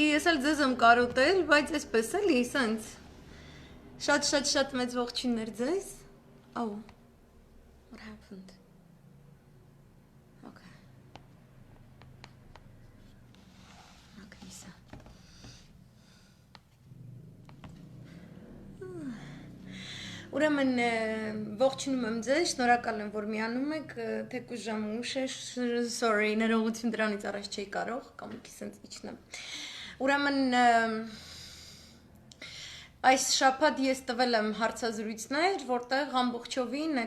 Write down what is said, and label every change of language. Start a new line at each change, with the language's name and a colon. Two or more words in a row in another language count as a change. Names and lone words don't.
Armenian: ես էլ ձեզ եմ կարոտել, բայց այսպես էլի, սենց։ Շատ մեծ ողջույններ ձեզ։
English: Oh, what happened? Okay. Okay, so.
Armenian: Ուրեմն ողջունում եմ ձեզ, շնորհակալ եմ, որ միանում եք, թեկուզ ժամը ուշ է, sorry, ներողություն դրանից առաջ չէի կարող, կամ մի քիչ իջնեմ։ Ուրեմն այս շաբաթ ես տվել եմ հարցազրույցներ, որտեղ ամբողջովին այդ